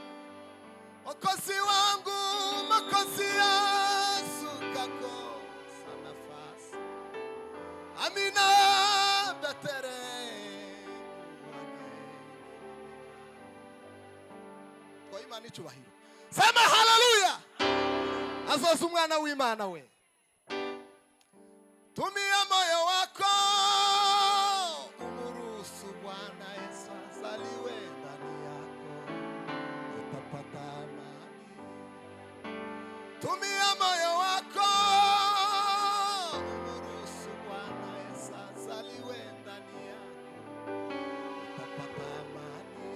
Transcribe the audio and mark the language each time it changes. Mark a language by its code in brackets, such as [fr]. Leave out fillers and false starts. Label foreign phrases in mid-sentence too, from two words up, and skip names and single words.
[sw] Mwokozi wangu, Mwokozi Yesu kakosa nafasi, amina, Betlehemu wageni. [rw] Kwa Imana icyubahiro, [sw] sema haleluya. [rw] Azoza umwana w'Imana we, [sw] tumia moyo wako umuruhusu Bwana Yesu azaliwe ndani yako, utapata amani. Tumia moyo wako umuruhusu Bwana Yesu azaliwe ndani yako, utapata amani.